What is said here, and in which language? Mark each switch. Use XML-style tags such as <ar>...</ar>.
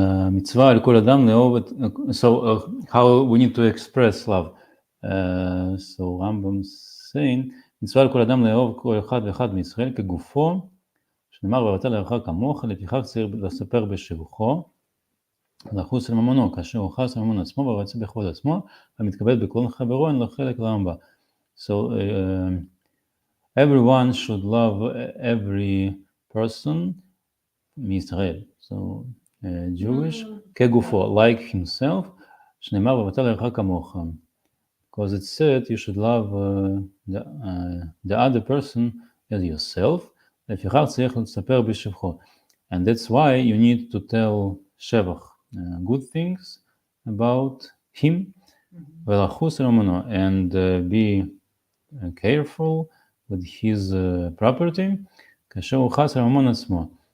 <he>מצווה על כל אדם לאהוב את...</he> <en>So how we need to express love. So Rambam saying,</en> <he>מצווה על כל אדם לאהוב כל אחד ואחד מישראל כגופו, שנאמר ואהבת לרעך כמוך, לפיכך צריך לספר בשבחו, לחוס על ממונו, כאשר הוא חס על ממון עצמו ורוצה בכבוד עצמו, המתכבד בכל חברו, אין לו חלק לעם בה.</he> <en>So everyone should love every person מישראל. So Jewish,</en> <he>כגופו,</he> <en>like himself,</en> <he>שנאמר ואהבת לרעך כמוך.</he> <en>Because it said you should love the other person as yourself,</en> <he>לפיכך צריך לספר בשבחו.</he> <en>And that's why you need to tell שבח, good things about him,</en> <he>ולחוס על ממונו,</he> <en>and be careful with his property,</en> <he>כאשר הוא חס על ממון עצמו.</he>